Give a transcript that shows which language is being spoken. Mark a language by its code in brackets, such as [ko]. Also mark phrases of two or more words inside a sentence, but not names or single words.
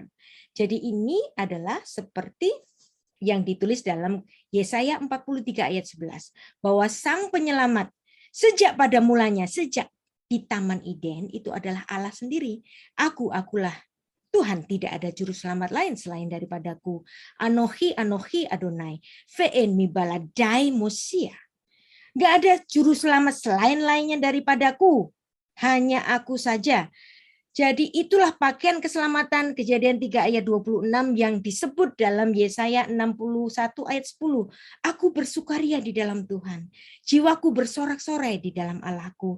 [id] Jadi ini adalah seperti yang ditulis dalam Yesaya 43 ayat 11. Bahwa Sang Penyelamat sejak pada mulanya, sejak di Taman Eden itu adalah Allah sendiri. Akulah Tuhan, tidak ada juru selamat lain selain daripadaku. [he] אנכי אדני ואין מי בלעדי מושיע. [id] Gak ada juru selamat selain lainnya daripadaku. Hanya aku saja. Jadi itulah pakaian keselamatan Kejadian 3 ayat 26 yang disebut dalam Yesaya 61 ayat 10. Aku bersukaria di dalam Tuhan. Jiwaku bersorak-sorai di dalam Allahku.